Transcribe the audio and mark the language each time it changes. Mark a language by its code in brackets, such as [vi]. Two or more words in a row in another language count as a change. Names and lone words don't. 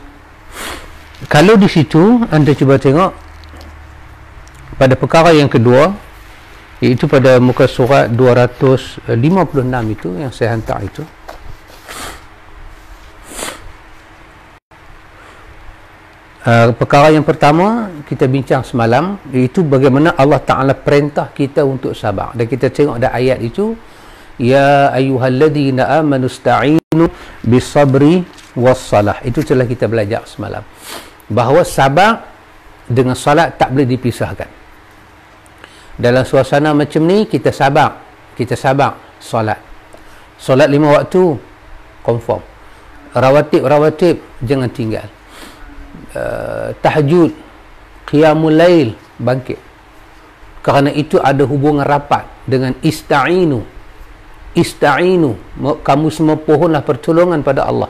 [ms] Kalau di situ anda cuba tengok pada perkara yang kedua, iaitu pada muka surat 256 itu yang saya hantar itu. Perkara yang pertama kita bincang semalam, iaitu bagaimana Allah Ta'ala perintah kita untuk sabar. Dan kita tengok ada ayat itu, [ar] يا أيها الذين آمنوا استعينوا بالصبر والصلاة. [ms] Itu telah kita belajar semalam, bahawa sabar dengan solat tak boleh dipisahkan. Dalam suasana macam ni kita sabar solat 5 waktu confirm, rawatib jangan tinggal, tahajud, [ar] قيام الليل, [ms] bangkit, kerana itu ada hubungan rapat dengan ista'inu, kamu semua pohonlah pertolongan pada Allah.